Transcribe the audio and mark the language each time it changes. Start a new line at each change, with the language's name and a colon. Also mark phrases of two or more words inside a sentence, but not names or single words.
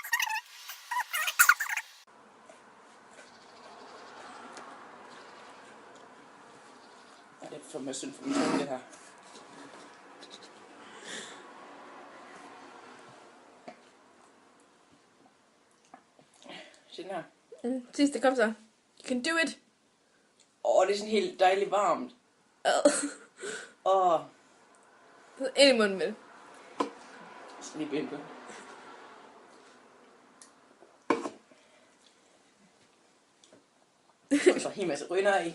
Danish: Det er for mig synd for min tunge, det her. Se den her. Sidste, kom så.
English: You can do it.
Danish: Det er sådan helt dejligt varmt. Ind i munden med det. Jeg skal lige binde på. Og så helt masse ryger af.